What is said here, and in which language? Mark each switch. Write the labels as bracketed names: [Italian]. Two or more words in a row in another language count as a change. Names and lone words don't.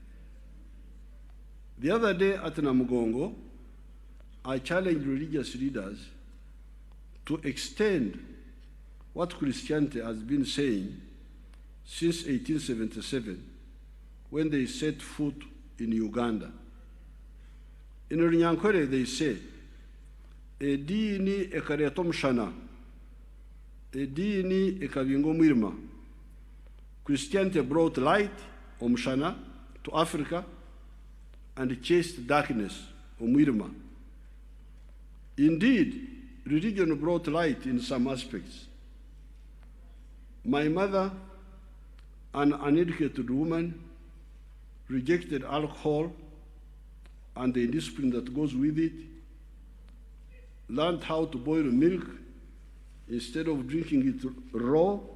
[English] The other day at Namugongo, I challenged religious leaders to extend what Christianity has been saying since 1877, when they set foot in Uganda. In Runyankwere, they say, [Nyankole] edini ekareeta omushana, edini ekabinga omwirima. [English] Christianity brought light, omushana, to Africa and chased darkness, omwirima. Indeed, religion brought light in some aspects. My mother, an uneducated woman, rejected alcohol and the discipline that goes with it, learned how to boil milk instead of drinking it raw,